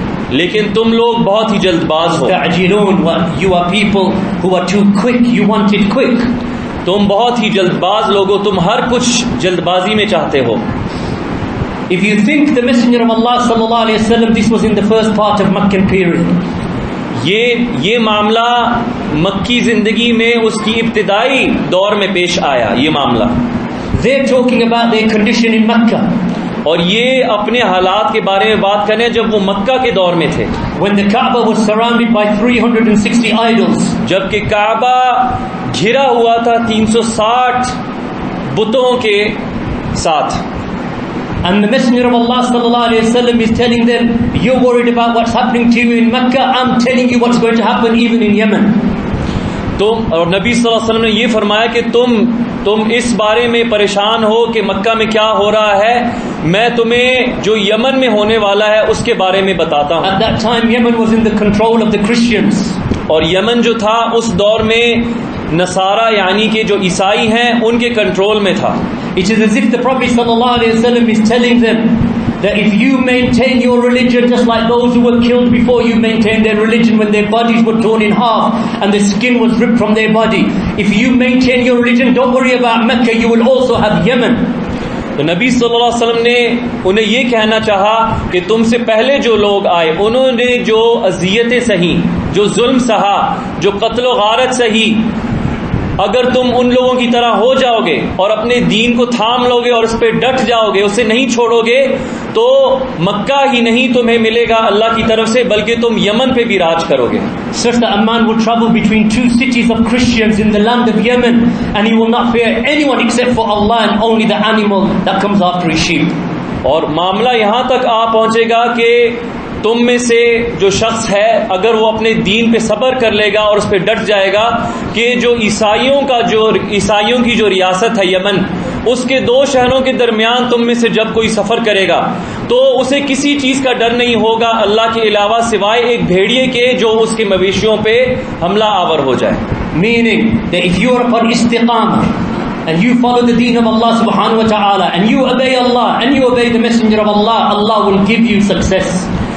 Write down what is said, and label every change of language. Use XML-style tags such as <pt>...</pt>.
<ur>لیکن تم لوگ بہت ہی جلد باز ہو.</ur> <en>You are people who are too quick. You want it quick.</en> <ur>تم بہت ہی جلد باز لوگ ہو، تم ہر کچھ جلد بازی میں چاہتے ہو.</ur> <en>If you think the Messenger of Allah sallallahu alaihi wasallam, this was in the first part of Meccan period.</en> <ur>یہ معاملہ مکی زندگی میں اس کی ابتدائی دور میں پیش آیا. یہ معاملہ</ur> <en>they're talking about their condition in Mecca.</en> <ur>اور یہ اپنے حالات کے بارے میں بات کریں جب وہ مکہ کے دور میں تھے.</ur> <en>When the Kaaba was surrounded by 360 idols.</en> <ur>جبکہ کعبہ گھرا ہوا تھا 360 بتوں کے ساتھ.</ur> <en>And the Messenger of Allah sallallahu alaihi wasallam is telling them, you're worried about what's happening to you in Mecca, I'm telling you what's going to happen even in Yemen.</en> <ur>اور نبی صلی اللہ علیہ وسلم نے یہ فرمایا کہ تم اس بارے میں پریشان ہو کہ مکہ میں کیا ہو رہا ہے، میں تمہیں جو یمن میں ہونے والا ہے اس کے بارے میں بتاتا ہوں.</ur> <en>At that time Yemen was in the control of the Christians.</en> <ur>اور یمن جو تھا اس دور میں نصارہ یعنی کہ جو عیسائی ہیں ان کے کنٹرول میں تھا.</ur> <en>It is as if the Prophet sallallahu alaihi wasallam is telling them that if you maintain your religion just like those who were killed before you maintained their religion when their bodies were torn in half and the skin was ripped from their body, if you maintain your religion, don't worry about Mecca, you will also have Yemen.</en> <ur>تو نبی صلی اللہ علیہ وسلم نے انہیں یہ کہنا چاہا کہ تم سے پہلے جو لوگ آئے انہوں نے جو اذیتیں سہی، جو ظلم سہا، جو قتل و غارت سہی، اگر تم ان لوگوں کی طرح ہو جاؤ گے اور اپنے دین کو تھام لو گے اور اس پہ ڈٹ جاؤ گے, اسے نہیں چھوڑو گے, تو مکہ ہی نہیں تمہیں ملے گا اللہ کی طرف سے بلکہ تم یمن پہ بھی راج کرو گے.</ur> <en>Such that a man would travel between two cities of Christians in the land of Yemen and he will not fear anyone except for Allah and only the animal that comes after his sheep.</en> <ur>اور معاملہ یہاں تک آ پہنچے گا کہ تم میں سے جو شخص ہے اگر وہ اپنے دین پہ صبر کر لے گا اور اس پہ ڈٹ جائے گا کہ جو عیسائیوں کی جو ریاست ہے یمن, اس کے 2 شہروں کے درمیان تم میں سے جب کوئی سفر کرے گا تو اسے کسی چیز کا ڈر نہیں ہوگا اللہ کے علاوہ سوائے ایک بھیڑیے کے جو اس کے مویشیوں پہ حملہ آور ہو جائے.</ur> <en>Meaning that if you are upon istiqamah and you follow the deen of Allah subhanahu wa ta'ala and you obey Allah and you obey the messenger of Allah, Allah will give you success.</en>